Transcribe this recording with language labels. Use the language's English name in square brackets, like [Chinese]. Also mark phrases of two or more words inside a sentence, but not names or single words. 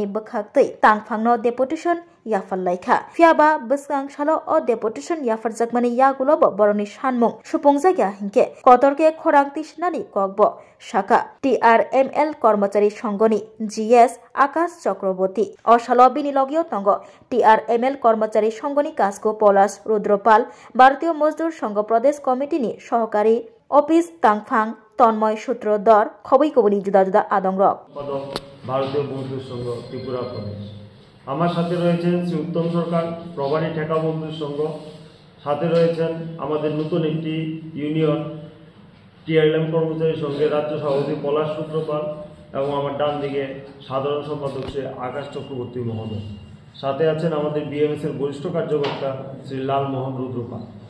[Kok Borok] बखाक्तै तांफांनो डेपुटेशन याफालायखा फियाबा बसगांसालो अ डेपुटेशन याफारजाकमानि यागुलोबो बरनि सानमुं सुपुंजाया हिंके कतरके खोरांतिसनानि ककबो शाखा TRML कर्मचारी संघनि GS आकाश चक्रवर्ती असालो बिनिलगियो तंग TRML कर्मचारी संघनि कास्को पलाश रुद्रपाल भारतीय मजदूर संघ प्रदेश कमिटिनि सहकारी অফিস তাংফাং তন্ময় সূত্রধর খবই কবনি জুদা জুদা আদংরক [Bangla] ভারতীয় মজদুর সংঘ ত্রিপুরা প্রদেশ। আমার সাথে রয়েছেন শ্রী উত্তম সরকার প্রবারী ঠেকা মজদুর সংঘ, সাথে রয়েছেন আমাদের নতুন একটি ইউনিয়ন TRLM কর্মচারী সংঘের রাজ্য সভাপতি পলাশ সূত্রপাল এবং আমার ডান দিকে সাধারণ সম্পাদক শ্রী আকাশ চক্রবর্তী মহোদয়, সাথে আছেন আমাদের BMS এর বরিষ্ঠ কার্যকর্তা শ্রী লালমোহন রুদ্রপাল।